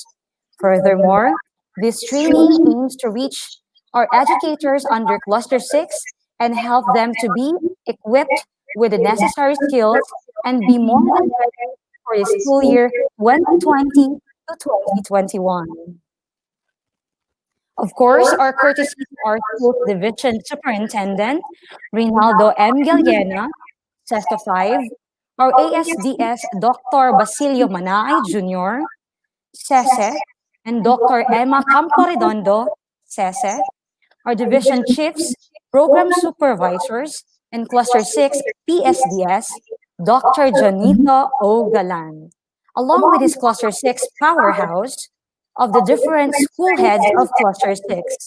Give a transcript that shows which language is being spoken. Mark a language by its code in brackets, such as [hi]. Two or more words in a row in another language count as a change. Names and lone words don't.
[en] Furthermore, this training aims to reach our educators under Cluster 6 and help them to be equipped with the necessary skills and be more than ready for the school year 2020 to 2021. Of course, our courtesy to our school division superintendent, Rinaldo M. Gallena, Sesto 5, our ASDS Dr. Basilio Manaay Jr., SESE, and Dr. Emma Camporedondo, SESE, our division chiefs, program supervisors, and Cluster 6 PSDS, Dr. Janito O. Galan, along with his Cluster 6 powerhouse of the different school heads of Cluster 6.